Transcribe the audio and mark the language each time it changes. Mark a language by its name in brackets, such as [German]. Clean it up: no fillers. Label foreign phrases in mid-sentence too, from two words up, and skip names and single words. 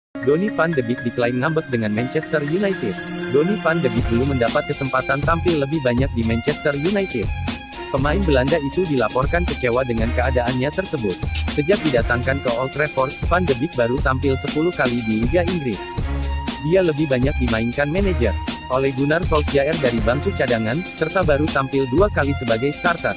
[Indonesian] Donny van de Beek diklaim ngambek dengan Manchester United. Donny van de Beek belum mendapat kesempatan tampil lebih banyak di Manchester United. Pemain Belanda itu dilaporkan kecewa dengan keadaannya tersebut. Sejak didatangkan ke Old Trafford, Van de Beek baru tampil 10 kali di Liga Inggris. Dia lebih banyak dimainkan manajer Ole Gunnar Solskjaer dari bangku cadangan, serta baru tampil 2 kali sebagai starter.